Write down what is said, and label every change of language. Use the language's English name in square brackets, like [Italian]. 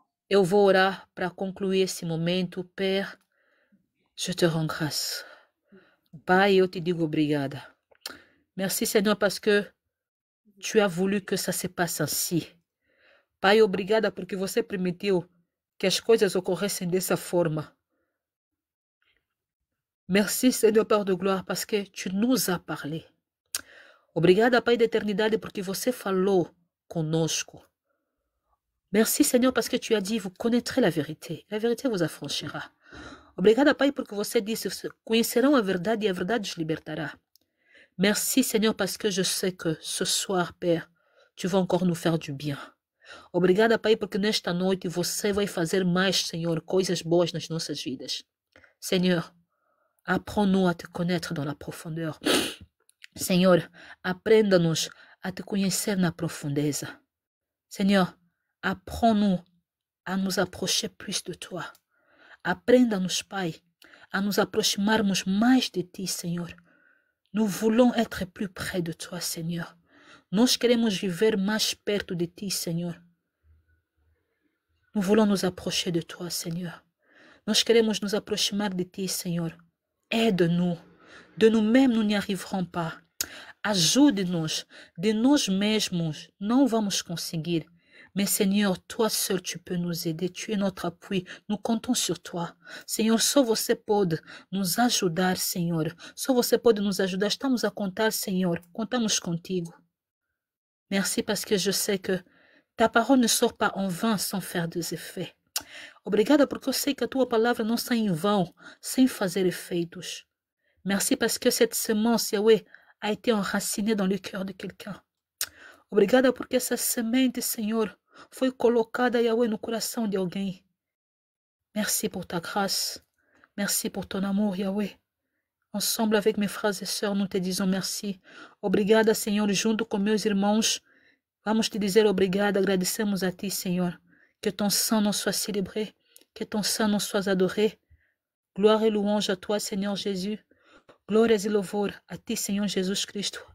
[Portuguese] Eu vou orar para concluir esse momento. [French] Père, je te rends grâce. [Portuguese] Pai, eu te digo obrigada. [French] Merci, Seigneur, parce que tu as voulu que ça se passe ainsi. [Portuguese] Pai, obrigada porque você permitiu que as coisas ocorressem dessa forma. [French] Merci, Seigneur Père de gloire, parce que tu nous as parlé. [Portuguese] Obrigada, Pai da eternidade, porque você falou conosco. [French] Merci, Seigneur, parce que tu as dit, vous connaîtrez la vérité. La vérité vous affranchira. [Portuguese] Obrigada, Pai, porque você disse, conhecerão a verdade e a verdade os libertará. [French] Merci, Seigneur, parce que je sais que ce soir, Père, tu vas encore nous faire du bien. [Portuguese] Obrigada, Pai, porque nesta noite você vai fazer mais, Senhor, coisas boas nas nossas vidas. [French] Seigneur, apprends-nous à te connaître dans la profondeur. [Portuguese] Senhor, aprenda-nos a te conhecer na profundeza. [French] Senhor, apprends-nous à nous approcher plus de toi. [Portuguese] Aprenda-nos, Pai, a nos aproximarmos mais de ti, Senhor. [French] Nous voulons être plus près de toi, Senhor. [Portuguese] Nós queremos viver mais perto de ti, Senhor. [French] Nous voulons nous approcher de toi, Senhor. [Portuguese] Nós queremos nos aproximar de ti, Senhor. [French] Aide-nous. De nous-mêmes, nous n'y arriverons pas. [Portuguese] Ajude-nos. De nós mesmos, não vamos conseguir. [French] Mais Seigneur, toi seul, tu peux nous aider. Tu es notre appui. Nous comptons sur toi. [Portuguese] Senhor, só você pode nos ajudar, Senhor. Só você pode nos ajudar. Estamos a contar, Senhor. Contamos contigo. [French] Merci parce que je sais que ta parole ne sort pas en vain sans faire des effets. [Portuguese] Obrigada porque eu sei que a tua palavra não sai em vão, sem fazer efeitos. [French] Merci parce que cette semence, Yahweh, a été enracinée dans le cœur de quelqu'un. [Portuguese] Obrigada porque essa semente, Senhor, foi colocada, Yahweh, no coração de alguém. [French] Merci pour ta grâce. Merci pour ton amour, Yahweh. Ensemble avec mes frères et sœurs, nous te disons merci. [Portuguese] Obrigada, Senhor, junto com meus irmãos. Vamos te dizer obrigada, agradecemos a ti, Senhor. [French] Que ton sang nous soit célébré, que ton sang nous soit adoré. Gloire et louange à toi, Seigneur Jésus. [Portuguese] Glórias e louvor a ti, Senhor Jesus Cristo.